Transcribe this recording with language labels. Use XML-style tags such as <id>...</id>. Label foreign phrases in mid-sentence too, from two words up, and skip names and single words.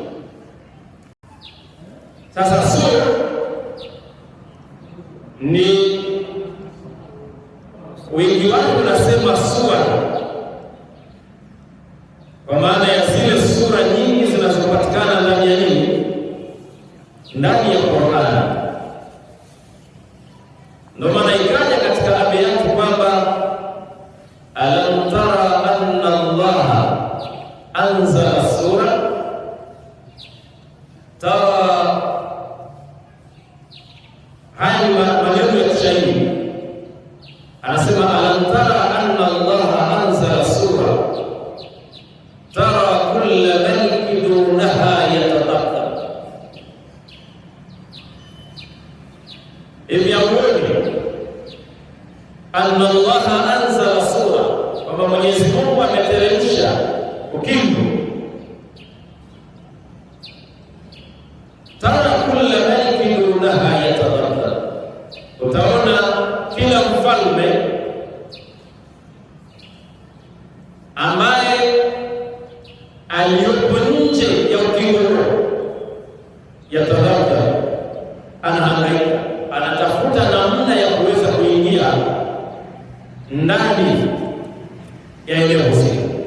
<sw>Sasa sura ni wingi wake unasema sura kwa maana ya zile sura nyingi zinazopatikana ndani ya nini? Ndani ya Qur'an. Ndio maana ikaja katika aya yake kwamba</sw> <ar>ألم تر أن الله أنزل سورا ترى.</ar> <sw>Haya maneno ya kishairi, anasema</sw> <ar>ألم تر أن الله أنزل سورا ترى كل ملك دونها يتدبر.</ar> <sw>Hivi yaoni</sw> <ar>أن الله أنزل سورا,</ar> <sw>kwamba Mwenyezi Mungu ameteremsha ukingo.</sw> <ar>ترى كل ملك دونها يتدبر,</ar> <sw>utaona kila mfalme ambaye aliyopo nje ya ukingo huo yatadabbar, anahangaika, anatafuta namna ya kuweza kuingia ndani ya eneo husika.</sw>